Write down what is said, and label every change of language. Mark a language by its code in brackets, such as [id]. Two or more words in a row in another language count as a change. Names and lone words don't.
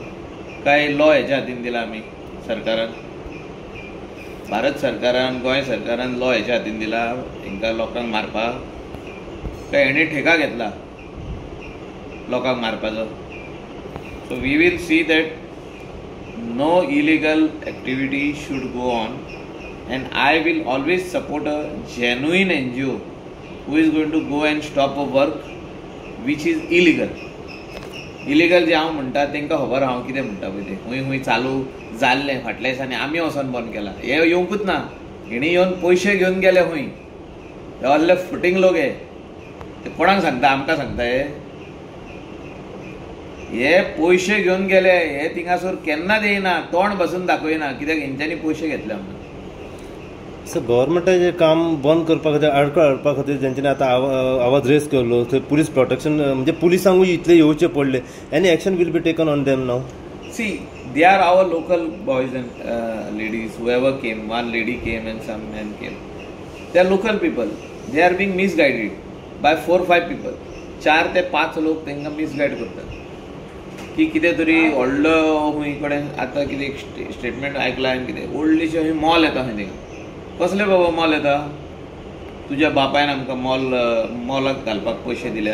[kok] काय लॉ हेच्या हातीन दिला आमी सरकारान, भारत सरकारान, गोंय सरकारान लॉ हेच्या हातीन दिला हांकां लोकांक मारपाक? काय हेणे ठेका घेतला लोकांक मारपाचो? [en] So we will see that no illegal activity should go on. And I will always support a genuine NGO who is going to go and stop a work which is illegal. [kok] Illegal जे हांव म्हणटा तांकां खबर हांव कितें म्हणटा पळय तें. खंय खंय चालू जाल्लें फाटल्या दिसांनी आमी वचोन बंद केला. हे येवंकूच ना. हेणी येवन पयशे घेवन गेले खंय. हे असले फुटींग लोक हे. ते कोणाक सांगता? आमकां सांगता हे पयशे घेवन गेले. हे थिंगासोर केन्ना देयना, तोंड बसून दाखयना, कित्याक हेंच्यांनी पयशे घेतले म्हणून. सर गव्हर्मेंटाचें काम बंद करपा खातीर, आडखळ हाडपा खातीर जेंच्यांनी आतां आवाज रेज केल्लो, थंय [en] police protection [kok] म्हणजे पुलिसांकूय इतले येवचे पडले. [en] Any action will be taken on them now? See, they are our local boys and ladies whoever came. One lady came and some man came. They are local people. They are being misguided by 4-5 people. [kok] 4 ते 5 लोक तांकां मिसगायड करतात की कितें तरी व्हडलो खंय कडेन आतां कितें स्टेटमेंट आयकलां हांवें कितें व्हडलीशें खंय मॉल येता खंय थिंगा. कसले बाबा मॉल येता? तुज्या बापायन आमकां मॉलाक घालपाक पयशे दिल्या.